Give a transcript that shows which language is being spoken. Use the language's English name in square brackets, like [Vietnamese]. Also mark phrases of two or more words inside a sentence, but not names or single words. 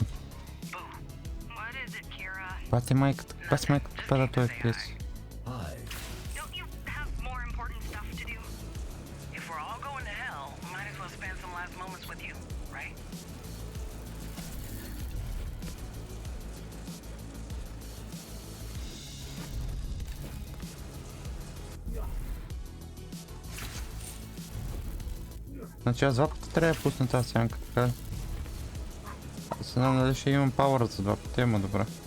[English] What is it, Kira? [Bulgarian] Баси майката пада той в плес. [English] Hi. Don't you have more important stuff to do? If we're all going to hell, might as well spend some last moments with you, right? [Bulgarian] Значи аз два пъти трябва да пусна тази сянка, така ли? Аз не знам дали ще имам пауър за два пъти, ама добре.